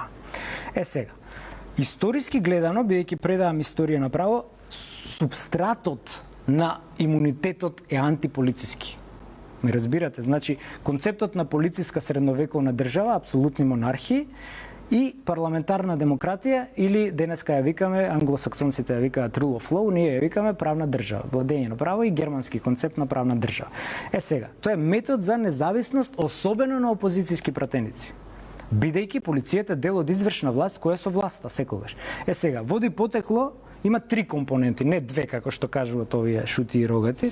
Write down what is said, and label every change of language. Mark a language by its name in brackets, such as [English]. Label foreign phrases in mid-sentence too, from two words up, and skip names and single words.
[Macedonian] Сега, историски гледано, бидејќи предавам историја на право, субстратот на имунитетот е антиполициски. Ме разбирате? Значи, концептот на полициска средновековна држава, апсолутни монархии и парламентарна демократија, или денеска ја викаме, англосаксонците ја викаат [English] rule of law, [Macedonian] ние ја викаме правна држава, владење на право и германски концепт на правна држава. Сега, тоа е метод за независност, особено на опозицијски пратеници. Бидејќи полицијата е дел од извршна власт која со власта секогаш. Сега, води потекло, има 3 компоненти, не 2 како што кажуваат овие шути и рогати.